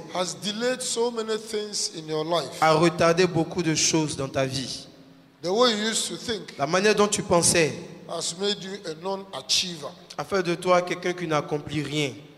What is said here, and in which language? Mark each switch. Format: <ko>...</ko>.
<en>has delayed so many things in your life.</en> <fr>a retardé beaucoup de choses dans ta vie.</fr> <en>The way you used to think,</en> <fr>la manière dont tu pensais,</fr> <en>has made you a non-achiever.</en> <fr>A fait de toi quelqu'un qui n'accomplit rien.</fr>